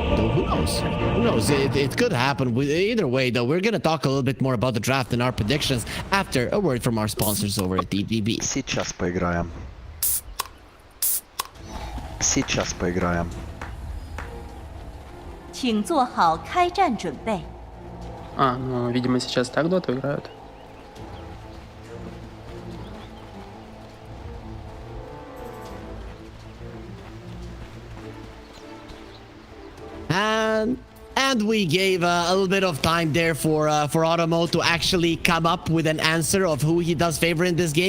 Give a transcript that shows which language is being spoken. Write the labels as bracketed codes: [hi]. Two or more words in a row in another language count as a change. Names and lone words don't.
[en] who knows? Who knows? It could happen. Either way, though, we're going to talk a little bit more about the draft and our predictions after a word from our sponsors over at DPC. [ru] Сейчас поиграем. Сейчас поиграем. [zh] 请做好开战准备。 [ru] Ну, видимо, сейчас так доту играют. [en] And we gave a little bit of time there for Automo to actually come up with an answer of who he does favor in this game.